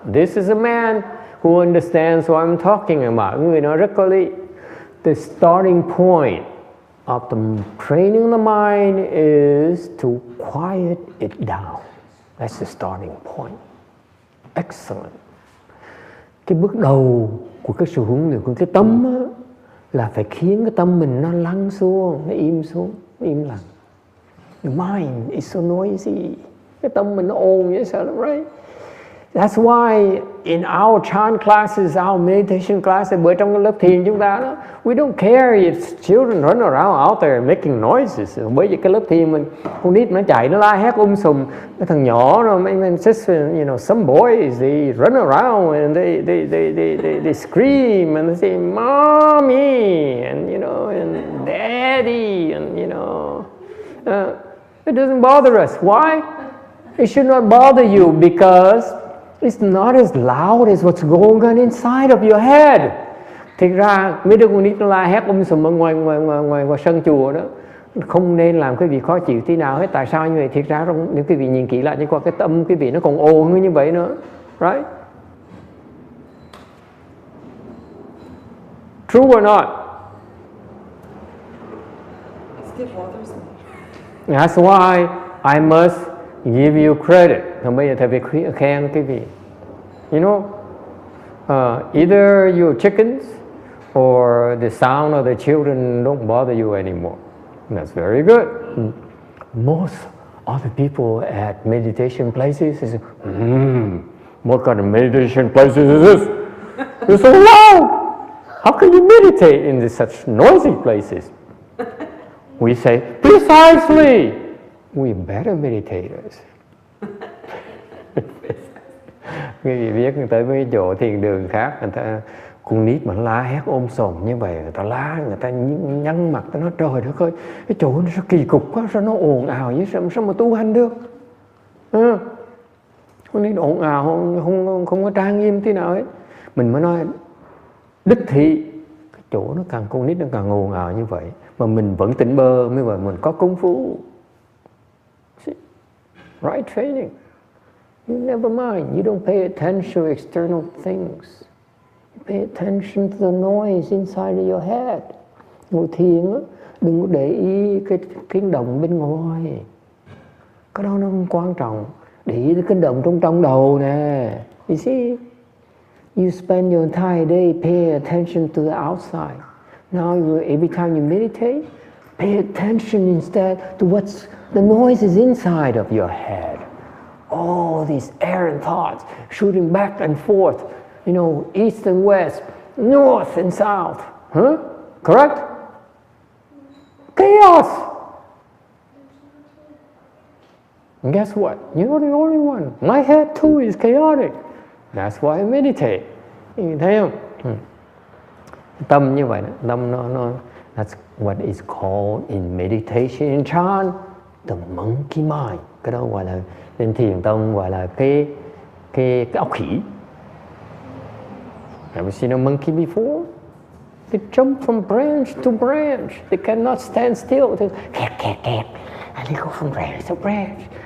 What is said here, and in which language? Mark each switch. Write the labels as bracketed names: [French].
[English] This is a man who understands what I'm talking about. [Vietnamese] Người nói rất có lý. [English] The starting point of the training the mind is to quiet it down. That's the starting point. Excellent. [Vietnamese] Cái bước đầu của cái sự huấn luyện của cái tâm á, là phải khiến cái tâm mình nó lắng xuống, nó im xuống, nó im lặng. [English] The mind is so noisy. [Vietnamese] Cái tâm mình nó ồn vậy sao lắm, right? [English] That's why in our chant classes, our meditation classes, [Vietnamese] bởi trong cái lớp thiền chúng ta đó, [English] we don't care if children run around out there making noises. [Vietnamese] Bởi vì cái lớp thiền mình, con nít nó chạy, nó la hét sùm. Cái thằng nhỏ nó, [English] you know, some boys, they run around and they scream and they say, mommy, and you know, and daddy, and you know, it doesn't bother us. Why? It should not bother you because it's not as loud as what's going on inside of your head. [Vietnamese] Thực ra mấy đứa con nít nó la hét sùm ở ngoài sân chùa đó, không nên làm quý vị khó chịu tí nào hết. Tại sao như vậy? Thực ra nếu quý vị nhìn kỹ lại, qua cái tâm quý vị nó còn ồn hơn như vậy nữa, right? [English] True or not? It still bothers me. That's why I must give you credit. [Vietnamese] Còn bây giờ thầy phải khen cái vị. [English] You know, either you're chickens or the sound of the children don't bother you anymore. That's very good. Most other people at meditation places say, what kind of meditation places is this? You're so loud. How can you meditate in such noisy places? We say, precisely. We're better meditators. [Vietnamese] Quý vị biết người tới mấy chỗ thiền đường khác, người ta con nít mà la hét sòm như vậy, người ta la, người ta nhăn mặt, ta nói trời đất ơi, cái chỗ nó sao kỳ cục quá, sao nó ồn ào vậy, sao mà tu hành được? Con nít ồn ào, không có trang nghiêm thế nào hết. Mình mới nói đích thị cái chỗ nó càng, con nít nó càng ồn ào như vậy, mà mình vẫn tỉnh bơ, mới vậy mình có công phu. [English] Right training. You never mind. You don't pay attention to external things. You pay attention to the noise inside of your head. [Vietnamese] Ngồi thiền á, đừng có để ý cái tiếng động bên ngoài. Cái đó nó không quan trọng. Để ý cái động trong đầu nè. [English] You see? You spend your entire day paying attention to the outside. Now every time you meditate, pay attention instead to what's the noise is inside of your head. All these errant thoughts shooting back and forth, east and west, north and south. Huh? Correct? Chaos! And guess what? You're not the only one. My head too is chaotic. That's why I meditate. [Vietnamese] Thấy không? Tâm như vậy đó. Tâm nó [English] that's what is called in meditation in Chan the monkey mind. [Vietnamese] Cái đó gọi là bên thiền tông gọi là cái óc khỉ. [English] Have you seen a monkey before? They jump from branch to branch. They cannot stand still. They kẹt. And they go from branch to branch.